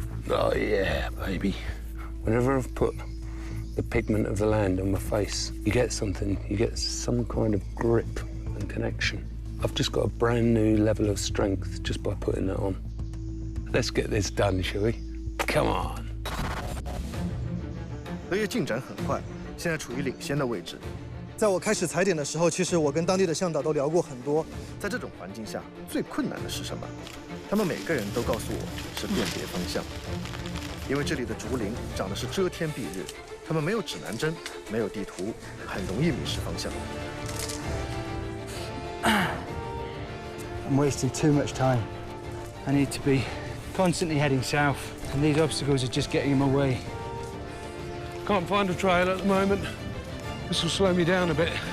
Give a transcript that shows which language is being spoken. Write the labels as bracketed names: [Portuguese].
[English] Oh, yeah, baby. Whenever I've put the pigment of the land on my face, you get something. You get some kind of grip and connection. I've just got a brand new level of strength just by putting that on. Let's get this done, shall we? Come on. [Chinese] 德爷进展很快，现在处于领先的位置。在我开始踩点的时候，其实我跟当地的向导都聊过很多。在这种环境下，最困难的是什么？他们每个人都告诉我是辨别方向，因为这里的竹林长得是遮天蔽日，他们没有指南针，没有地图，很容易迷失方向。 [English] I'm wasting too much time. I need to be constantly heading south, and these obstacles are just getting in my way. Can't find a trail at the moment. This will slow me down a bit.